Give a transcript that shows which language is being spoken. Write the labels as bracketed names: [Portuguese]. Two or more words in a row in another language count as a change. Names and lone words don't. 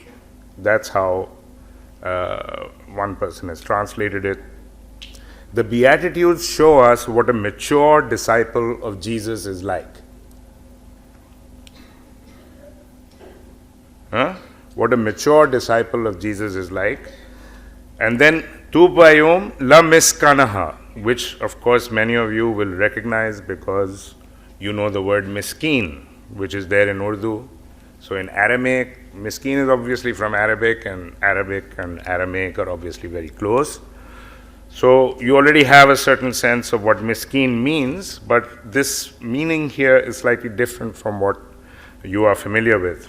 [English] That's how one person has translated it. The Beatitudes show us what a mature disciple of Jesus is like. What a mature disciple of Jesus is like. And then, [Aramaic] Tu bayom la miskanaha, [English] which of course many of you will recognize because you know the word miskeen, which is there in Urdu. So in Aramaic, miskeen is obviously from Arabic and Aramaic are obviously very close. So you already have a certain sense of what miskeen means, but this meaning here is slightly different from what you are familiar with.